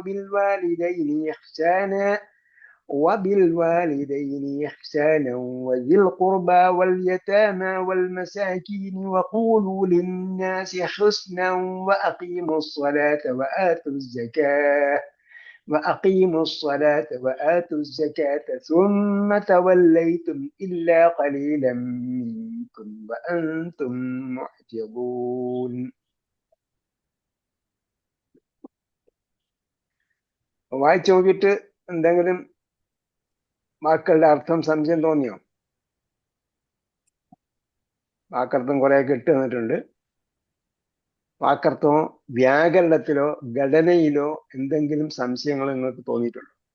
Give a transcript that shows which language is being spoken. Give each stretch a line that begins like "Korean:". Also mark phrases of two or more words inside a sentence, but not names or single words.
Arabic: وبالوالدين إحسانا وذي القربى واليتامى والمساكين وقولوا للناس حسنا وأقيموا الصلاة وآتوا الزكاة ثم توليتم إلا قليلا منكم وأنتم معرضون.
Malayalam: വായിച്ചു നോക്കിയിട്ട് എന്തെങ്കിലും വാക്കുകളുടെ അർത്ഥം സംശയം തോന്നിയോ? വാക്കർത്ഥം കുറെയൊക്കെ ഇട്ട് തന്നിട്ടുണ്ട്. വാക്കർത്ഥമോ വ്യാകരണത്തിലോ ഘടനയിലോ എന്തെങ്കിലും സംശയങ്ങൾ നിങ്ങൾക്ക് തോന്നിയിട്ടുണ്ടോ?